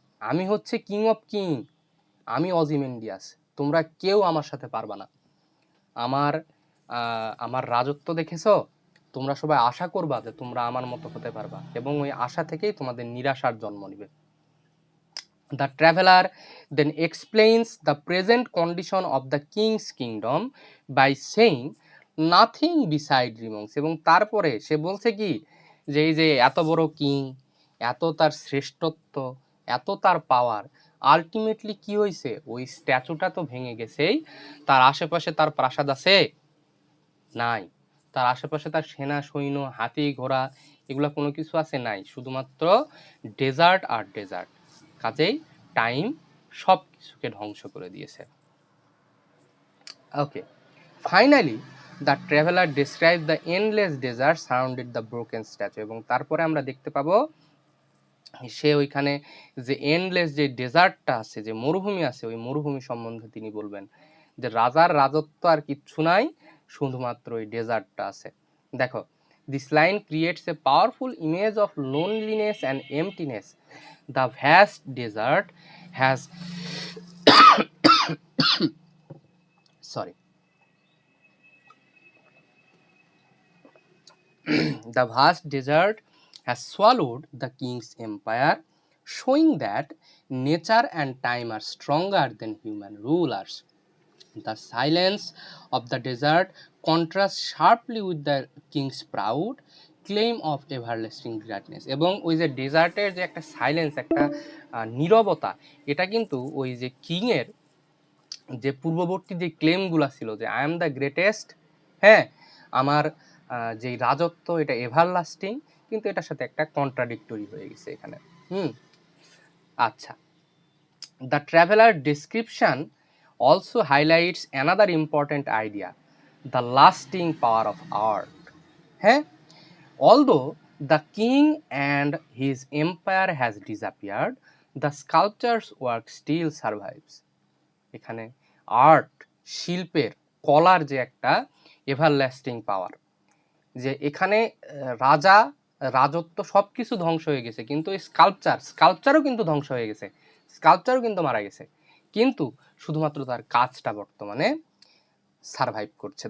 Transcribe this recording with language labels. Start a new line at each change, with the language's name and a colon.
Bangla: আমি হচ্ছে king of king, আমি অজিমেন্ডিয়াস, তোমরা কেউ আমার সাথে পারবা না। আমার আমার রাজত্ব দেখেছো, তোমরা সবাই আশা করবা যে তোমরা আমার মতো হতে পারবা, এবং ওই আশা থেকেই তোমাদের নিরাশার জন্ম নিবে।
English: The traveler then explains the present condition of the king's kingdom by saying nothing beside remains।
Bangla: এবং তারপরে সে বলছে কি, যে এই যে এত বড় কিং, এত তার শ্রেষ্ঠত্ব, এত তার পাওয়ার, আলটিমেটলি কি হয়েছে, ওই স্ট্যাচুটা তো ভেঙে গেছেই, তার আশেপাশে তার প্রাসাদ আছে নাই, তার আশেপাশে তার সেনা সৈন্য হাতি ঘোড়া এগুলা কোনো কিছু আছে নাই, শুধুমাত্র ডেজার্ট আর ডেজার্ট। কাজেই টাইম সব কিছুকে ধ্বংস করে দিয়েছে।
English: Okay, finally the traveller describe the endless desert surrounded the broken statue.
Bangla: এবং তারপরে আমরা দেখতে পাবো সে ওইখানে যে এন্ডলেস যে ডেজার্টটা আছে, যে মরুভূমি আছে, ওই মরুভূমি সম্বন্ধে তিনি বলবেন যে রাজার রাজত্ব আর কিচ্ছু নাই, শুধুমাত্র ওই ডেজার্টটা আছে। দেখো,
English: This line creates a powerful image of loneliness and emptiness. The vast desert has sorry the vast desert has swallowed the king's empire, showing that nature and time are stronger than human rulers. The silence of the desert contrasts sharply with the king's proud claim of everlasting greatness।
Bangla: এবং ওই যে ডেজার্টের যে একটা silence, একটা নীরবতা, এটা কিন্তু ওই যে কিংয়ের যে পূর্ববর্তী যে ক্লেমগুলো ছিল, যে
English: I am the greatest,
Bangla: হ্যাঁ, আমার যে রাজত্ব এটা এভারলাস্টিং, কিন্তু এটার সাথে একটা কন্ট্রাডিক্টরি হয়ে গেছে এখানে।
English: আচ্ছা, the traveller description also highlights another important idea, the lasting power of art. হ্যাঁ, although the king and his empire has disappeared, the sculpture's work still survives।
Bangla: এখানে আর্ট, শিল্পের, কলার যে একটা এভারলাস্টিং পাওয়ার, যে এখানে রাজা রাজত্ব সব কিছু ধ্বংস হয়ে গেছে, কিন্তু এই স্কাল্পচারও কিন্তু ধ্বংস হয়ে গেছে, স্কাল্পচারও কিন্তু মারা গেছে, কিন্তু শুধুমাত্র তার কাজটা বর্তমানে সারভাইভ করছে।